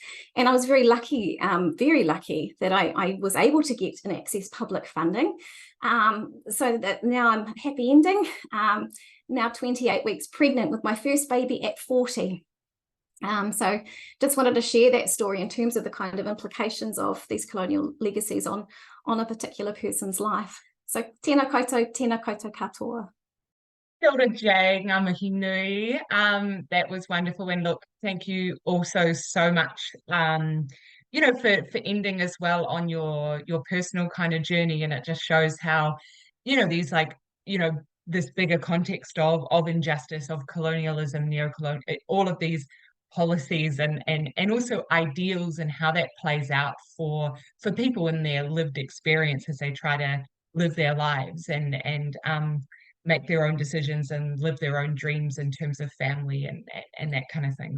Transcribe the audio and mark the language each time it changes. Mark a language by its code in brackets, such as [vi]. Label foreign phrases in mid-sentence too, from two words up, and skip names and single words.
[en] And I was very lucky that I was able to get and access public funding, so that now I'm happy ending, now 28 weeks pregnant with my first baby at 40. So just wanted to share that story in terms of the kind of implications of these colonial legacies on a particular person's life. [mi] So tēnā koutou katoa. [en] Kia ora, Jay, [mi] ngā mihi nui. [en] That was wonderful. And look, thank you also so much, for ending as well on your personal kind of journey. And it just shows how, these like, this bigger context of injustice, of colonialism, neocolonial, all of these policies and also ideals and how that plays out for people in their lived experience as they try to live their lives and make their own decisions and live their own dreams in terms of family and that kind of thing.